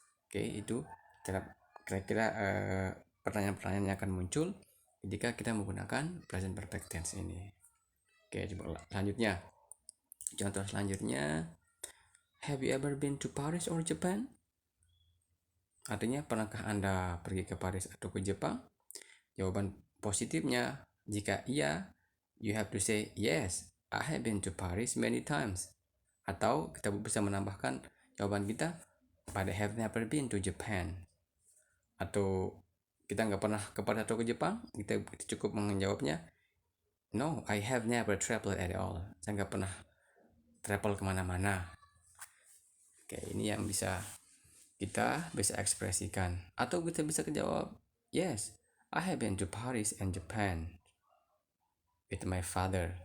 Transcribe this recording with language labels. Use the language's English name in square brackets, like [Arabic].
[Indonesian] Oke, itu kira-kira pertanyaan-pertanyaan yang akan muncul ketika kita menggunakan present perfect tense ini. Oke, coba selanjutnya. Contoh selanjutnya, [English] have you ever been to Paris or Japan? [Indonesian] Artinya, pernahkah Anda pergi ke Paris atau ke Jepang? Jawaban positifnya, jika iya, [English] you have to say, yes, I have been to Paris many times. [Indonesian] Atau kita bisa menambahkan jawaban kita, [English] but I have never been to Japan. [Indonesian] Atau kita nggak pernah ke Paris atau ke Jepang, kita cukup menjawabnya, [English] no, I have never traveled at all. [Indonesian] Saya nggak pernah travel kemana-mana. Oke, ini yang kita bisa ekspresikan. Atau kita bisa jawab, [English] yes, I have been to Paris and Japan with my father.